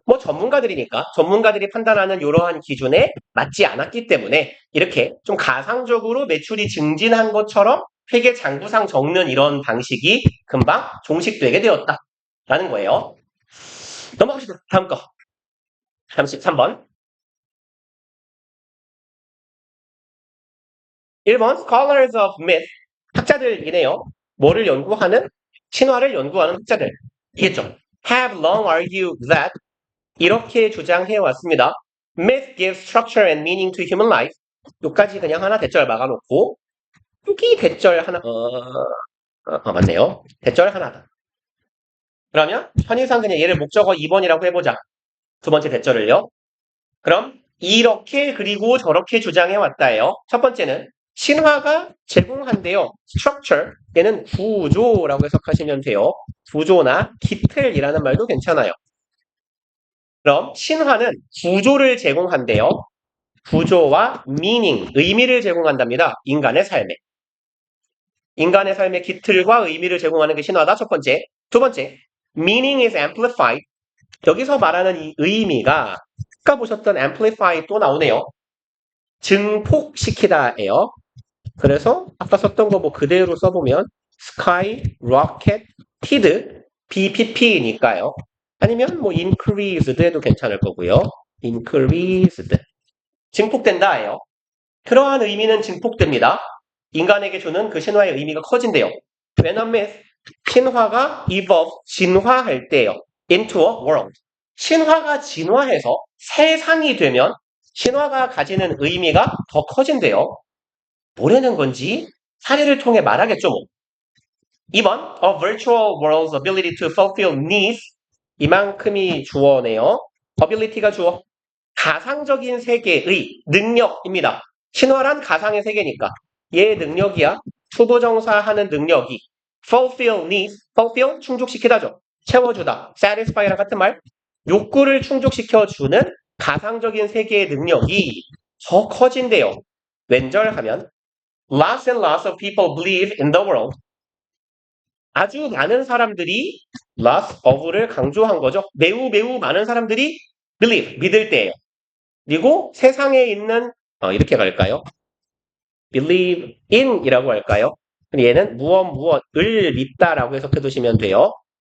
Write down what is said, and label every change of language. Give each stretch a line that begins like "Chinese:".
Korean: 뭐 전문가들이니까 전문가들이 판단하는 이러한 기준에 맞지 않았기 때문에 이렇게 좀 가상적으로 매출이 증진한 것처럼 회계 장부상 적는 이런 방식이 금방 종식되게 되었다라는 거예요. 넘어가시죠. 다음 거. 33번. 1번
English: Scholars of Myth.
Korean: 학자들이네요. 뭐를 연구하는? 신화를 연구하는 학자들. 이겠죠.
English: Have long argued that
Korean: 이렇게 주장해 왔습니다.
English: Myth gives structure and meaning to human life.
Korean: 여기까지 그냥 하나 대절 막아놓고 여기 대절 하나 맞네요. 대절 하나다. 그러면 편의상 그냥 얘를 목적어 2번이라고 해보자. 두 번째 대절을요. 그럼 이렇게 그리고 저렇게 주장해 왔다예요. 첫 번째는 신화가 제공한대요. structure 얘는 구조라고 해석하시면 돼요. 구조나 기틀이라는 말도 괜찮아요. 그럼 신화는 구조를 제공한대요. 구조와 meaning, 의미를 제공한답니다. 인간의 삶에. 인간의 삶의 기틀과 의미를 제공하는 게 신화다. 첫 번째.
English: 두 번째, meaning is amplified.
Korean: 여기서 말하는 이 의미가 아까 보셨던 amplify 또 나오네요. 증폭시키다예요. 그래서 아까 썼던 거 뭐 그대로 써보면 sky, rocket, tid, BPP니까요. 아니면 뭐 increased 해도 괜찮을 거고요. increased. 증폭된다예요. 그러한 의미는 증폭됩니다. 인간에게 주는 그 신화의 의미가 커진대요.
English: When a myth,
Korean: 신화가
English: evolve,
Korean: 진화할 때요.
English: into a world.
Korean: 신화가 진화해서 세상이 되면 신화가 가지는 의미가 더 커진대요. 뭐라는 건지 사례를 통해 말하겠죠. 뭐.
English: 2번, a virtual world's ability to fulfill needs.
Korean: 이만큼이 주어네요. ability가 주어. 가상적인 세계의 능력입니다. 신화란 가상의 세계니까 얘의 능력이야. 투부정사 하는 능력이 fulfill needs, fulfill 충족시키다죠. 채워주다, satisfy랑 같은 말. 욕구를 충족시켜주는 가상적인 세계의 능력이 더 커진대요. 왼절하면
English: lots and lots of people believe in the world.
Korean: 아주 많은 사람들이 lots of를 강조한 거죠. 매우 매우 많은 사람들이 believe, 믿을 때예요. 그리고 세상에 있는 이렇게 갈까요? believe in 이라고 할까요? 얘는 무엇을 믿다라고 해석해 두시면 돼요.